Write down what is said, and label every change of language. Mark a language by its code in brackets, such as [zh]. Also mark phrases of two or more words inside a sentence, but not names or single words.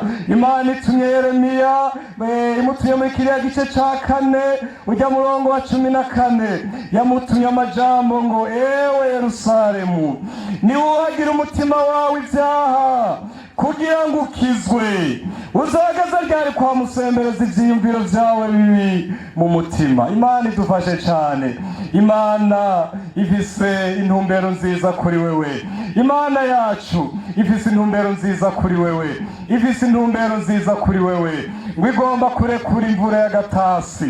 [rn] Imana itumye Yeremiya, imutumye muri kiriya gice cya 4 ujya murongo wa 14, yamutumye amajambo ngo ewe Yerusalemu, niwuhagira umutima wawe ibyaha kugira ngo ukizwe, uzagaza ryari kwa musembereza ivyiyumviro vyawe bibi mu mutima. Imana idufashe cyane. Imana ifise intumbero nziza kuri wewe. Imana yacu ifise intumbero nziza kuri wewe, ifise intumbero nziza kuri wewe, ngo igomba kurekura imvura y'agatasi.